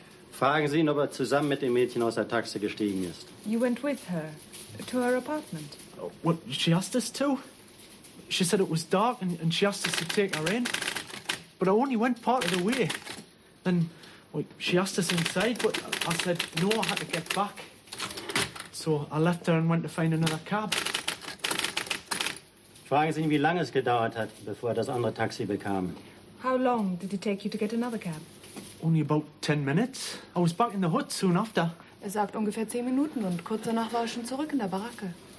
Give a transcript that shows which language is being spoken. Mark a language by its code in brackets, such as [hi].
[de] Fragen Sie ihn, ob er zusammen mit dem Mädchen aus der Taxi gestiegen ist. [en] You went with her to her apartment? Oh, well, she asked us to. She said it was dark and she asked us to take her in. But I only went part of the way. Then she asked us inside, but I said no, I had to get back. So I left her and went to find another cab. [de] Fragen Sie ihn, wie lange es gedauert hat, bevor er das andere Taxi bekam. [en] How long did it take you to get another cab? Only about 10 minutes. I was back in the hut soon after. [de] Er sagt ungefähr 10 Minuten und kurz danach war er schon zurück in der Baracke.